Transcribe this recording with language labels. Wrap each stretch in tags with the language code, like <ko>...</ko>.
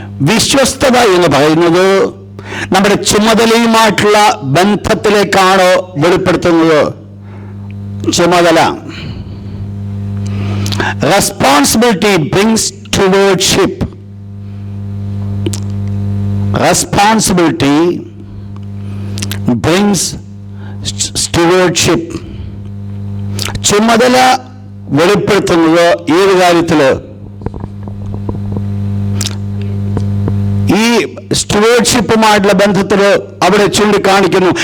<ml>വിശ്വസ്തത എന്ന് പറയുന്നത് നമ്മുടെ ചുമതലയുമായിട്ടുള്ള ബന്ധത്തിലേക്കാണ് വെളിപ്പെടുത്തുന്നത്. ചുമതല,</ml> <en>Responsibility brings stewardship. Responsibility brings stewardship.</en> <ml>ചുമതല വെളിപ്പെടുത്തുന്നത് ഏത് കാര്യത്തില്? ഈ സ്റ്റുവേർഡ്ഷിപ്പുമായിട്ടുള്ള ബന്ധത്തിൽ അവിടെ ചൂണ്ടിക്കാണിക്കുന്നു.</ml>